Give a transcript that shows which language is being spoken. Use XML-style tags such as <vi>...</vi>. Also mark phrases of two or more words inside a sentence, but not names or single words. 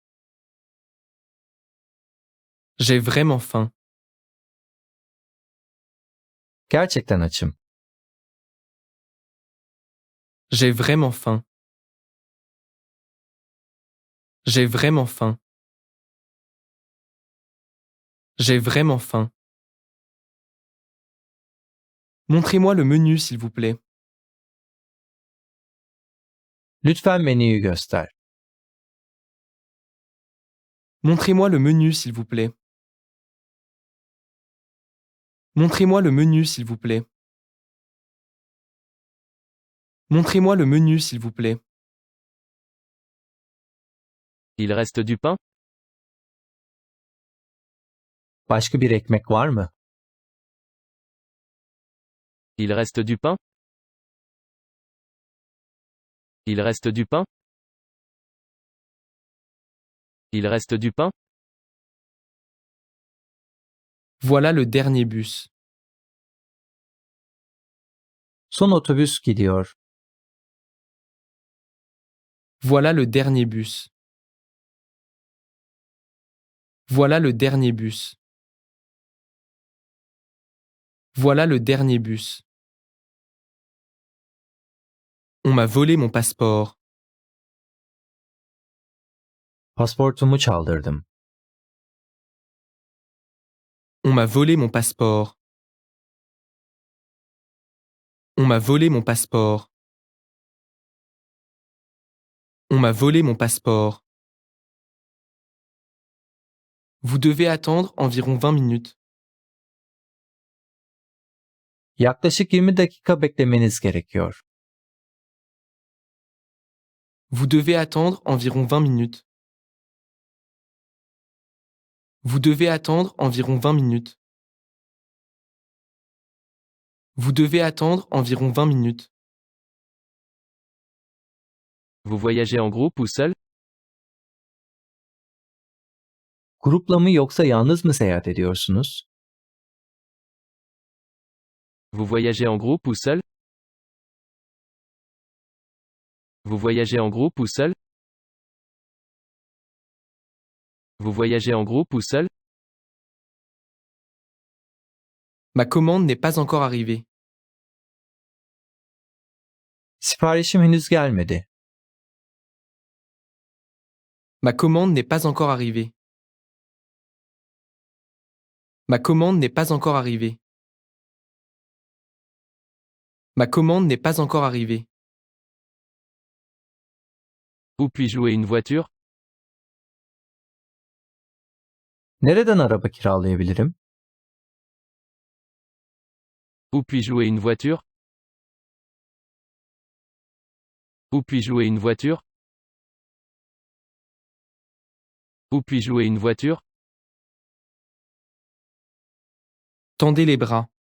<fr>J'ai vraiment faim.</fr> <tr>Gerçekten açım.</tr> <fr>J'ai vraiment faim. J'ai vraiment faim. J'ai vraiment faim. Montrez-moi le menu, s'il vous plaît.</fr> <tr>Lütfen menüyü göster.</tr> <fr>Montrez-moi le menu, s'il vous plaît. Montrez-moi le menu, s'il vous plaît. Montrez-moi le menu, s'il vous plaît. Il reste du pain?</fr> <tr>Başka bir ekmek var mı?</tr> <fr>Il reste du pain? Il reste du pain? Il reste du pain? Voilà le dernier bus.</fr> <tr>Son otobüs gidiyor.</tr> <fr>Voilà le dernier bus. Voilà le dernier bus. Voilà le dernier bus. On m'a volé mon passeport.</fr> <tr>Pasportumu çaldırdım.</tr> <fr>On m'a volé mon passeport. On m'a volé mon passeport. On m'a volé mon passeport. Vous devez attendre environ 20 minutes.</fr> <tr>Yaklaşık 20 dakika beklemeniz gerekiyor.</tr> <fr>Vous devez attendre environ 20 minutes. Vous devez attendre environ 20 minutes. Vous devez attendre environ 20 minutes. Vous voyagez en groupe ou seul?</fr> <tr>Grupla mı yoksa yalnız mı seyahat ediyorsunuz?</tr> <fr>Vous voyagez en groupe ou seul? Vous voyagez en groupe ou seul? Vous voyagez en groupe ou seul? Ma commande n'est pas encore arrivée.</fr> <tr>Siparişim henüz gelmedi.</tr> <fr>Ma commande n'est pas encore arrivée. Ma commande n'est pas encore arrivée. Ma commande n'est pas encore arrivée. Où puis-je louer une voiture?</fr> <tr>Nereden araba kiralayabilirim?</tr> <fr>Où puis-je louer une voiture? Où puis-je louer une voiture? Où puis-je louer une voiture? Tendez les bras.</fr>